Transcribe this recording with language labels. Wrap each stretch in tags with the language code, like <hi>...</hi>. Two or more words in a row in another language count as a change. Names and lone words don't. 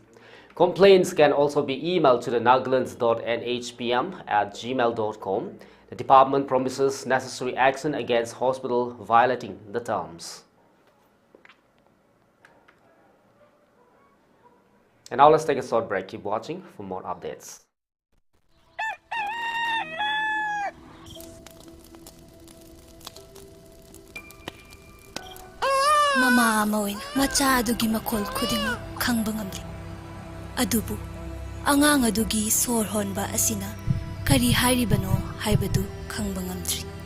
<en>Complaints can also be emailed to the nagalands.nhpm@gmail.com. The department promises necessary action against hospital violating the terms. And now let's take a short break. Keep watching for more updates.</en> <mni>Mama amawin macha adugi makol khuding khangba ngamli adubu angang adugi sor honba asina kari hairibano haibadu khangba ngamdri</mni>